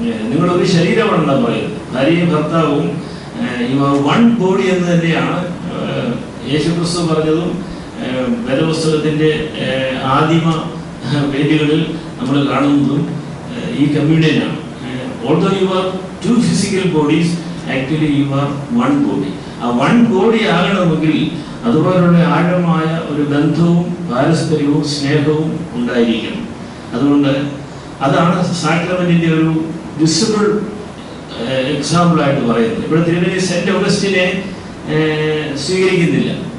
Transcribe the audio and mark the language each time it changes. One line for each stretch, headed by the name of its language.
Malayalam: നിങ്ങളൊരു ശരീരമാണെന്നാണ് പറയുന്നത്. ഭാര്യയും ഭർത്താവും വൺ ബോഡി എന്ന് തന്നെയാണ് യേശുക്രിസ്തു പറഞ്ഞതും വേദപുസ്തകത്തിൻ്റെ ആദിമ പേജുകളിൽ നമ്മൾ കാണുന്നതും ഈ കമ്മ്യൂണിയനാണ്.
English: Although you are 2 physical bodies, actually you are one body.
Malayalam: ആ വൺ ബോഡി ആകണമെങ്കിൽ അതുപോലുള്ള ആഴമായ ഒരു ബന്ധവും പാരസ്പര്യവും സ്നേഹവും ഉണ്ടായിരിക്കണം. അതുകൊണ്ട് അതാണ് സാക്രമെന്റിന്റെ ഒരു വിസിബിൾ എക്സാമ്പിളായിട്ട് പറയുന്നത്. ഇവിടെ തിരുവനന്തപുരം സെന്റ് ഓഗസ്റ്റിനെ സ്വീകരിക്കുന്നില്ല.